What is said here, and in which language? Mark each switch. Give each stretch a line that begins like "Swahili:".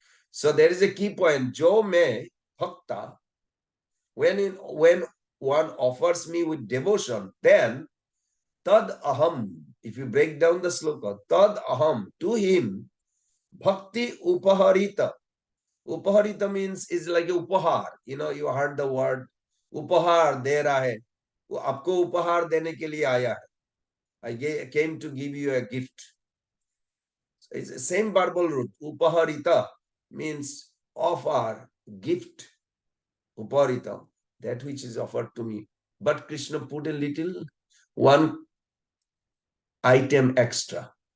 English: So there is a key point.
Sanskrit: Jo me bhakta.
English: When one offers me with devotion, then
Sanskrit: tad aham.
English: If you break down the sloka,
Sanskrit: tad aham,
English: to him,
Sanskrit: bhakti upaharita.
English: Upaharita means is like a upahar. You heard the word
Hindi: upahar de raha hai. वो आपको उपहार देने के लिए आया है.
English: I came to give you a gift. It's the same verbal root. Upaharita means offer, gift. Upaharita, that which is offered to me. But Krishna put a little one item extra.